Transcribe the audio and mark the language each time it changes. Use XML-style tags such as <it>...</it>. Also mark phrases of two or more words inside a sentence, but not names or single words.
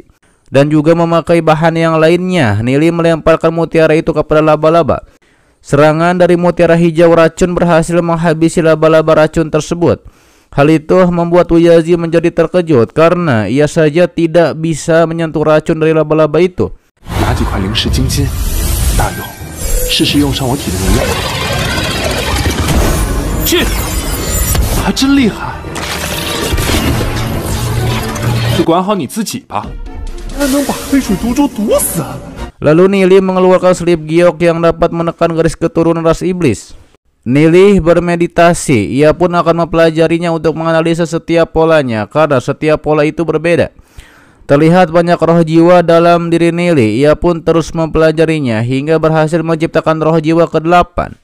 <id>Dan juga memakai bahan yang lainnya, Nili melemparkan mutiara itu kepada laba-laba. Serangan dari mutiara hijau racun berhasil menghabisi laba-laba racun tersebut. Hal itu membuat Uyazi menjadi terkejut karena ia saja tidak bisa menyentuh racun dari laba-laba itu.</id> <zh>拿几块灵石晶晶，大勇，试试用上我体的能量。去，还真厉害。你管好你自己吧，还能把黑水毒株毒死。</zh> <id>Lalu Nili mengeluarkan selip giok yang dapat menekan garis keturunan ras iblis. Nili bermeditasi, ia pun akan mempelajarinya untuk menganalisa setiap polanya karena setiap pola itu berbeda. Terlihat banyak roh jiwa dalam diri Nili, ia pun terus mempelajarinya hingga berhasil menciptakan roh jiwa ke-8.</id>